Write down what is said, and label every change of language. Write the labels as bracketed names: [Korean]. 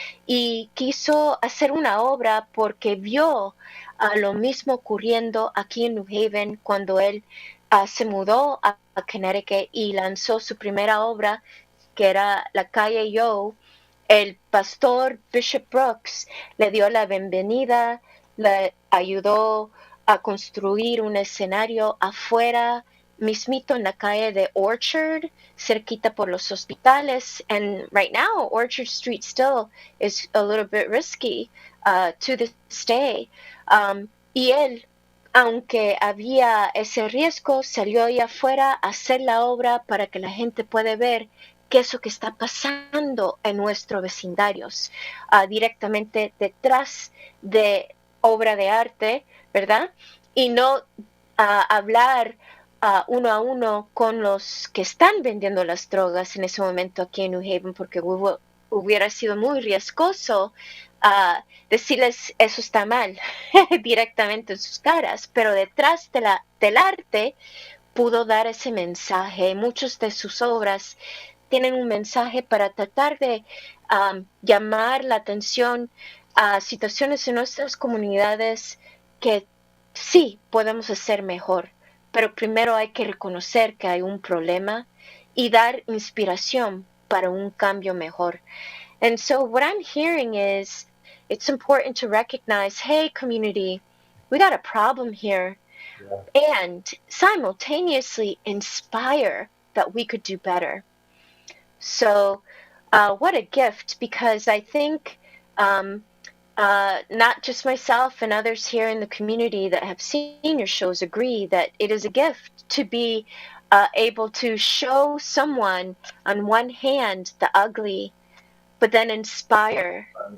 [Spanish] Y quiso hacer una obra porque vio lo mismo ocurriendo aquí en New Haven cuando él se mudó a Connecticut y lanzó su primera obra, que era La calle Yo. El pastor Bishop Brooks le dio la bienvenida, le ayudó a construir un escenario afuera, mismito en la calle de Orchard, cerquita por los hospitales. [English] And right now, Orchard Street still is a little bit risky to this day. [Spanish] Y él, aunque había ese riesgo, salió ahí afuera a hacer la obra para que la gente pueda ver qué es lo que está pasando en nuestros vecindarios, directamente detrás de obra de arte, ¿verdad? Y no hablar uno a uno con los que están vendiendo las drogas en ese momento aquí en New Haven, porque hubiera sido muy riesgoso decirles eso está mal directamente en sus caras, pero detrás del arte pudo dar ese mensaje. Muchas de sus obras tienen un mensaje para tratar de llamar la atención a situaciones en nuestras comunidades que sí podemos hacer mejor, pero primero hay que reconocer que hay un problema y dar inspiración para un cambio mejor. [English] And so what I'm hearing is it's important to recognize, hey, community, we got a problem here, and simultaneously inspire that we could do better. So, what a gift, because I think not just myself and others here in the community that have seen your shows agree that it is a gift to be able to show someone on one hand the ugly, but then inspire